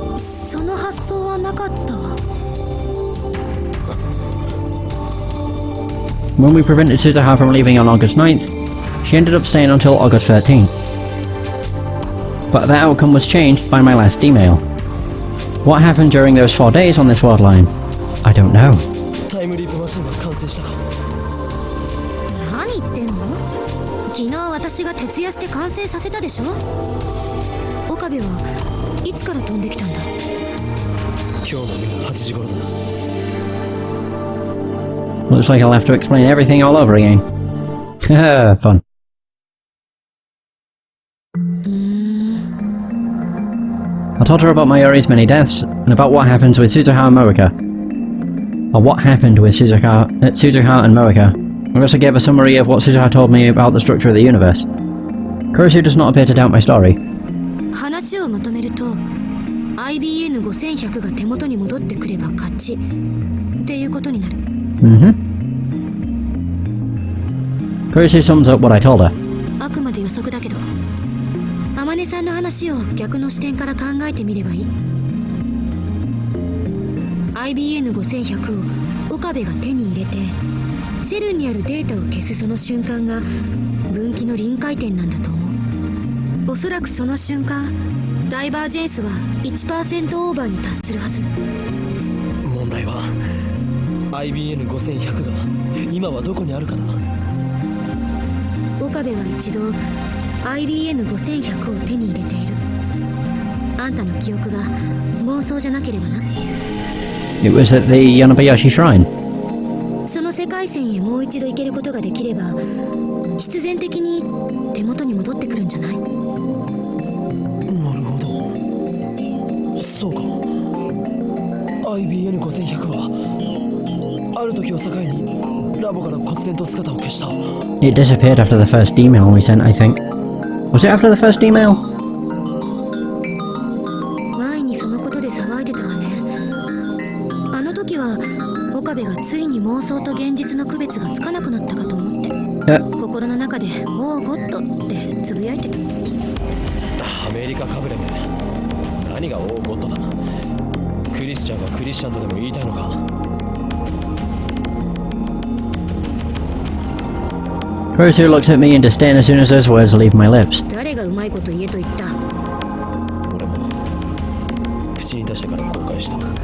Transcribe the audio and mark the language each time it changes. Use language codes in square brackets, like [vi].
[ja] その発想はなかったわ。 [en] When we prevented Suzuha from leaving on August 9th, she ended up staying until August 13th. But that outcome was changed by my last email. What happened during those 4 days on this world line? I don't know. [ja] タイムリープマシンが完成したか？何言ってんの？昨日私が徹夜して完成させたでしょ。岡部はいつから飛んできたんだ？今日の夜8時頃だ。 [en] Looks like I'll have to explain everything all over again. Fun. I told her about Mayuri's many deaths, and about what happens with Suzuha and Moeka. Or what happened with Suzuha and Moeka. I also gave a summary of what Suzuha told me about the structure of the universe. Kurusu does not appear to doubt my story. [ja] 話をまとめると IBN5100 が手元に戻ってくれば勝ちっていうことになる。 [en] Kurusu sums up what I told her. [ja] あくまで予測だけど天音さんの話を逆の視点から考えてみればいい。 IBN5100 を岡部が手に入れてセルにあるデータを消すその瞬間が分岐の臨界点なんだと思う。おそらくその瞬間ダイバージェンスは 1% オーバーに達するはず。問題は IBN5100 が今はどこにあるかだ。岡部は一度 IBN5100 を手に入れている。あんたの記憶が妄想じゃなければな。 [en] It was at the Yanabayashi Shrine. [ja] その世界線へもう一度行けることができれば必然的に手元に戻ってくるんじゃない？なるほど。そうか。 IBN5100 はある時を境にラボから忽然と姿を消した。 [en] It disappeared after the first email we sent, I think. Was it after the first email? [ja] 前にそのことで騒いでたわね。あの時は岡部がついに妄想と現実の区別がつかなくなったかと思って、心の中で「オーゴッド」ってつぶやいてた。アメリカかぶれめ。何がオーゴッドだ。クリスチャンがクリスチャンとでも言いたいのか。 [en] Kurusu looks at me in disdain as soon as those words leave my lips. [ja] 誰がうまいこと言えと言った？俺も口に出してから後悔した。